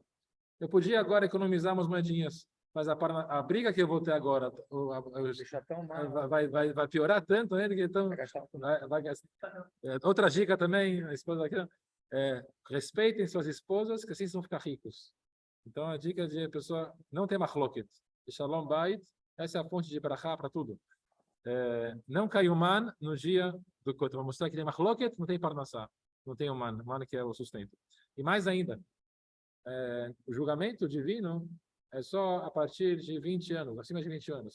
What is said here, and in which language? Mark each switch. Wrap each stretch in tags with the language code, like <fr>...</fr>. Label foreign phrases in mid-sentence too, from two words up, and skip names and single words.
<pt>Eu podia agora economizar umas moedinhas, mas a briga que eu vou ter agora vai piorar tanto, né? Então, vai gastar. Outra dica também, a esposa aqui, respeitem suas esposas, que assim vão ficar ricos. Então, a dica de a pessoa não ter machloket.</pt> <he>שלום בית,</he> <pt>essa é a fonte de brachá para tudo. Não cai o man no dia do Kotel. Vou mostrar que tem machloket, não tem parnassá. Não tem o man que é o sustento. E mais ainda, o julgamento divino é só a partir de 20 anos, acima de 20 anos.</pt>